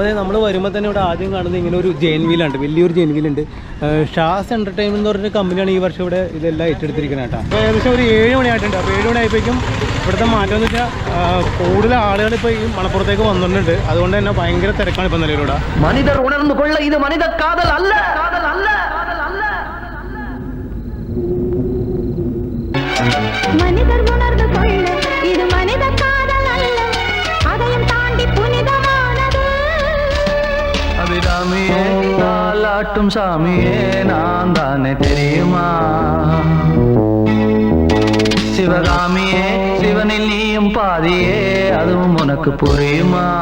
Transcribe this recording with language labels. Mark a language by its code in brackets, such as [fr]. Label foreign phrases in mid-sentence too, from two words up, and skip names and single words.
[ml] അപ്പോൾ നമ്മൾ വരുമ്പോൾ തന്നെ ഇവിടെ ആദ്യം കാണുന്നത് ഇങ്ങനെ ഒരു ജെയിൻ വീലുണ്ട്, വലിയൊരു ജെയിൻ വീലുണ്ട്. ഷാസ് എൻ്റർടൈൻമെൻറ്റ് എന്ന് പറഞ്ഞ കമ്പനിയാണ് ഈ വർഷം ഇവിടെ ഇതെല്ലാം ഏറ്റെടുത്തിരിക്കുന്നത് കേട്ടോ. അപ്പോൾ ഏകദേശം ഒരു 7 മണിയായിട്ടുണ്ട്. അപ്പോൾ 7 മണിയായപ്പോഴേക്കും ഇവിടുത്തെ മാറ്റം എന്ന് വെച്ചാൽ കൂടുതൽ ആളുകൾ ഇപ്പോൾ ഈ മണപ്പുറത്തേക്ക് വന്നിട്ടുണ്ട്. അതുകൊണ്ട് തന്നെ ഭയങ്കര തിരക്കാണ് ഇപ്പം നിലയിലൂടെ. [ta] மனிதர் உணர்ந்து கொள்ள, இது மனித காதல் அல்ல. மனிதர் உணர்ந்து கொள்ள இது மனித காதல் அல்ல, அதையும் தாண்டி புனிதமானது. அபிராமியே தாலாட்டும் சாமியே நான் தானே தெரியுமா, சிவகாமியே சிவனில் நீயும் பாதியே அதுவும் உனக்கு புரியுமா.